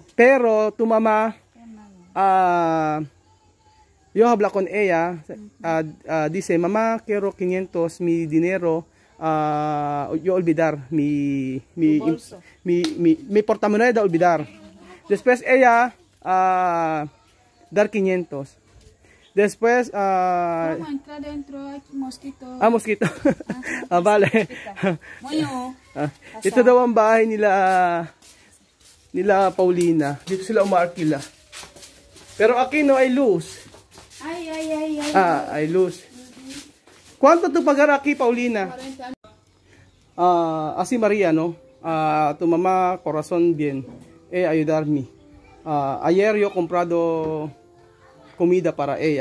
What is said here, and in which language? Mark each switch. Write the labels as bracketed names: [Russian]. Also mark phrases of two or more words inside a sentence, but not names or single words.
[Spanish] Pero tu mamá yo habla con ella dice mamá quiero 500 mi dinero yo olvidar mi portamoneda olvidar. Después ella dar 500. Después ¿Cómo entrar dentro? Hay mosquito. Mosquito. Vale. Moyo. [Filipino] Ito daw ang bahay nila Paulina. Dito sila umaarkila. [Spanish] Pero aquí no hay luz. Ay. Hay luz. ¿Cuánto tu pagar aquí, Paulina? 40. Así María, ¿no? Tu mamá, corazón bien. Ayudarme. Ayer yo comprado comida para ella.